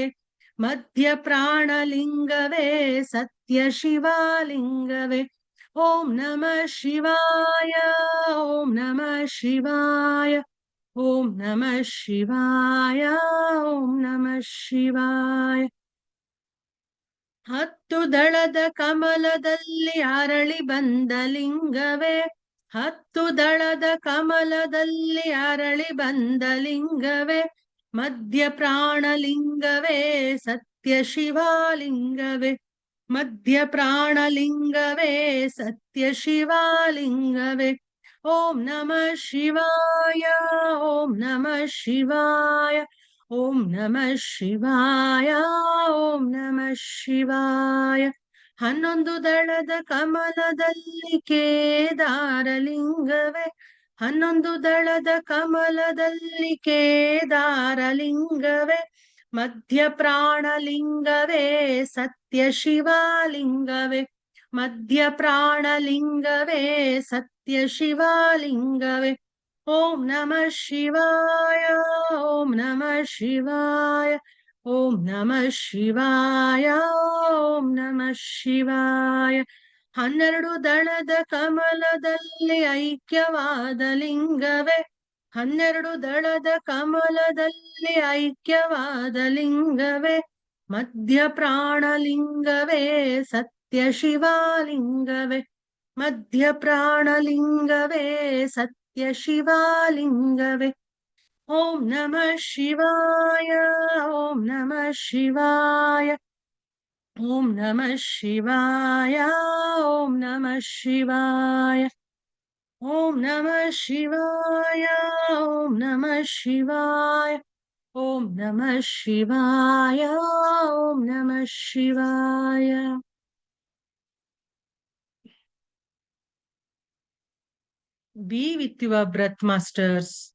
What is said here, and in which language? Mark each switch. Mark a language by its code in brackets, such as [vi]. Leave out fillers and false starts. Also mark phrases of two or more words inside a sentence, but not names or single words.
[kn] ಮಧ್ಯ ಪ್ರಾಣಲಿಂಗವೇ ಸತ್ಯ ಶಿವಲಿಂಗವೇ. [sa] ಓಂ ನಮಃ ಶಿವಾಯ. ಓಂ ನಮಃ ಶಿವಾಯ. ಓಂ ನಮಃ ಶಿವಾಯ. ಓಂ ನಮಃ ಶಿವಾಯ. [kn] ಹತ್ತು ದಳದ ಕಮಲದಲ್ಲಿ ಅರಳಿ ಬಂದ ಲಿಂಗವೇ. ಹತ್ತು ದಳದ ಕಮಲದಲ್ಲಿ ಅರಳಿ ಬಂದ ಲಿಂಗವೇ. ಮಧ್ಯ ಪ್ರಾಣಲಿಂಗವೇ ಸತ್ಯ ಶಿವಲಿಂಗವೇ. ಮಧ್ಯ ಪ್ರಾಣಲಿಂಗವೇ ಸತ್ಯ ಶಿವಲಿಂಗವೇ. [sa] ಓಂ ನಮಃ ಶಿವಾಯ. ಓಂ ನಮಃ ಶಿವಾಯ. ಓಂ ನಮಃ ಶಿವಾಯ. ಓಂ ನಮಃ ಶಿವಾಯ. [kn] ಹನ್ನೊಂದು ದಳದ ಕಮಲದಲ್ಲಿ ಕೇದಾರ ಲಿಂಗವೇ. ಹನ್ನೊಂದು ದಳದ ಕಮಲದಲ್ಲಿ ಕೇದಾರ ಲಿಂಗವೇ. ಮಧ್ಯ ಪ್ರಾಣಲಿಂಗವೇ ಸತ್ಯ ಶಿವಲಿಂಗವೇ. ಮಧ್ಯ ಪ್ರಾಣಲಿಂಗವೇ ಸತ್ಯ ಶಿವಲಿಂಗವೇ. [sa] ಓಂ ನಮಃ ಶಿವಾಯ. ಓಂ ನಮಃ ಶಿವಾಯ. ಓಂ ನಮಃ ಶಿವಾಯ. ಓಂ ನಮಃ ಶಿವಾಯ. [kn] ಹನ್ನೆರಡು ದಳದ ಕಮಲದಲ್ಲಿ ಐಕ್ಯವಾದ ಲಿಂಗವೇ. ಹನ್ನೆರಡು ದಳದ ಕಮಲದಲ್ಲಿ ಐಕ್ಯವಾದ ಲಿಂಗವೇ. ಮಧ್ಯ ಪ್ರಾಣಲಿಂಗವೇ ಸತ್ಯ ಶಿವಲಿಂಗವೇ. ಮಧ್ಯ ಪ್ರಾಣಲಿಂಗವೇ ಸತ್ಯ ಶಿವಲಿಂಗವೇ. [sa] ಓಂ ನಮಃ ಶಿವಾಯ. ಓಂ ನಮಃ ಶಿವಾಯ. ಓಂ ನಮಃ ಶಿವಾಯ. ಓಂ ನಮಃ ಶಿವಾಯ. ಓಂ ನಮಃ ಶಿವಾಯ. ಓಂ ನಮಃ ಶಿವಾಯ. ಓಂ ನಮಃ ಶಿವಾಯ. ಓಂ ನಮಃ ಶಿವಾಯ. [en] Be with your breath, masters.